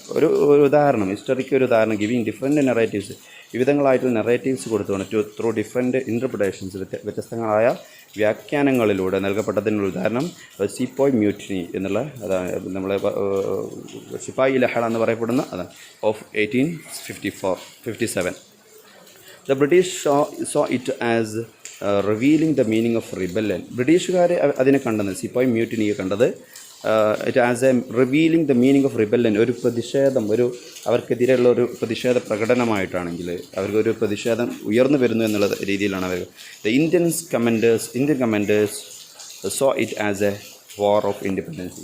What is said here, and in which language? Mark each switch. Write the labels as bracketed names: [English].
[Malayalam] ഒരു ഉദാഹരണം, ഹിസ്റ്ററിക്ക് ഒരു ഉദാഹരണം, [English] giving different narratives, [Malayalam] വിവിധങ്ങളായിട്ടുള്ള നെറേറ്റീവ്സ് കൊടുത്തുകൊണ്ട് [English] through different interpretations, [Malayalam] വ്യത്യസ്തങ്ങളായ വ്യാഖ്യാനങ്ങളിലൂടെ നൽകപ്പെട്ടതിനുള്ള ഉദാഹരണം സീപ്പോയ് മ്യൂട്ടിനി എന്നുള്ള, അതാണ് നമ്മളെ സിപ്പായി ലഹള എന്ന് പറയപ്പെടുന്ന അതാണ് of 1857. [English] The British saw it as revealing the meaning of rebellion. [Malayalam] ബ്രിട്ടീഷുകാർ അതിനെ കണ്ടത്, സിപ്പായി മ്യൂട്ടിനിയെ കണ്ടത് [English] it as a revealing the meaning of rebellion, [Malayalam] ഒരു പ്രതിഷേധം, അവർക്കെതിരെയുള്ള ഒരു പ്രതിഷേധ പ്രകടനമായിട്ടാണെങ്കിൽ അവർക്കൊരു പ്രതിഷേധം ഉയർന്നു വരുന്നു എന്നുള്ള രീതിയിലാണ് അവർ. [English] The Indian commanders saw it as a war of independence.